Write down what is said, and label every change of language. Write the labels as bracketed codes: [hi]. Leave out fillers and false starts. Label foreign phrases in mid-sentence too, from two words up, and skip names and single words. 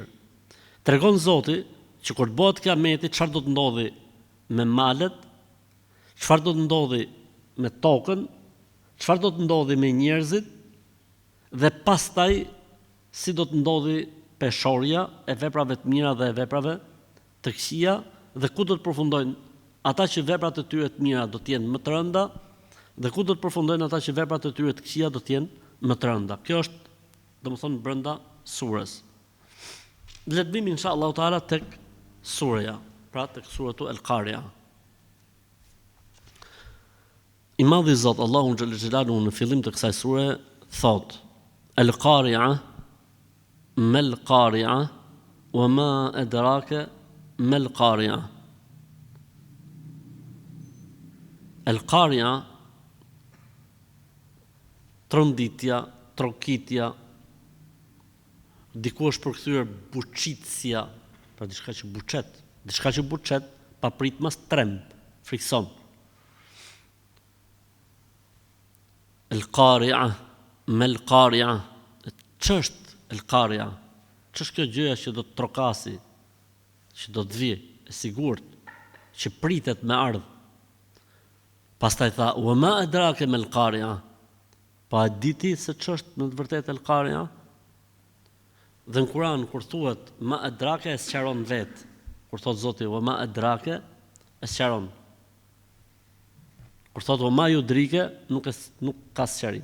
[sq] Tregon Zoti që kur bëhet kiameti, çfarë do të ndodhi me malet, çfarë do të ndodhi me tokën, çfarë do të ndodhi me njerëzit, dhe pastaj si do të ndodhi peshorja e veprave të mira dhe e veprave të këqija, dhe ku do të përfundojnë ata që veprat e tyre të mira do të jenë më të rënda, dhe ku do të përfundojnë ata që veprat e tyre të këqija do të jenë më të rënda. Kjo është, domethënë, brenda surës. Le të vim [ar] إن شاء الله تعالى [sq] tek surja, pra tek suratu Al-Qari'a. I madhi Zot Allahu [ar] جل جلاله [sq] në fillim të kësaj sure thot: [ar] القارعة ما القارعة وما أدراك ما القارعة. [sq] Al-Qari'a, tronditja, trokitja, diku është përkthyer buçitësia, pra diçka që buçet, pa prit mas tremb, frikson. [ar] القارعة ما القارعة. [sq] Ç'është Al-Qari'a? Ç'është kjo gjëja që do të trokasi, që do të vijë, e sigurt, që pritet me ardh. Pastaj tha: [ar] "وما أدراك ما القارعة." [sq] Pa e diti se ç'është në të vërtetë Al-Qari'a? Dhe në Kur'an kur thuhet [ar] ما أدراك [sq] e sqaron vetë. Kur thot Zoti [ar] وما أدراك [sq] e sqaron. Kur thot [ar] وما يدريك [sq] nuk ka sqarim.